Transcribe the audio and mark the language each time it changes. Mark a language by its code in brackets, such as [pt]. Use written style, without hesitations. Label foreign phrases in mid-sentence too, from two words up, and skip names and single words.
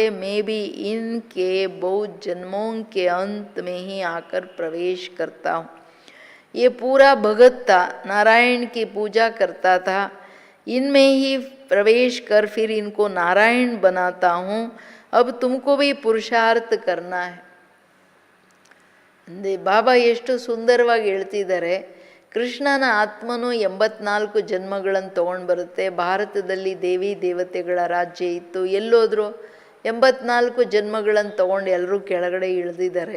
[hi] मैं भी इनके बहुत जन्मों के अंत में ही आकर प्रवेश करता हूँ। ये पूरा भगत था, नारायण की पूजा करता था, इनमें ही प्रवेश कर फिर इनको नारायण बनाता हूँ। अब तुमको भी पुरुषार्थ करना है. [kn] ಬಾಬಾ ಎಷ್ಟು ಸುಂದರವಾಗಿ ಹೇಳ್ತಿದ್ದಾರೆ. ಕೃಷ್ಣನ ಆತ್ಮನು 84 ಜನ್ಮಗಳನ್ನು ತೊಗೊಂಡು ಬರುತ್ತೆ. ಭಾರತದಲ್ಲಿ ದೇವಿ ದೇವತೆಗಳ ರಾಜ್ಯ ಇತ್ತು, ಎಲ್ಲೋದ್ರು 84 ಜನ್ಮಗಳನ್ನು ತೊಗೊಂಡು ಎಲ್ಲರೂ ಕೆಳಗಡೆ ಇಳಿದಿದ್ದಾರೆ.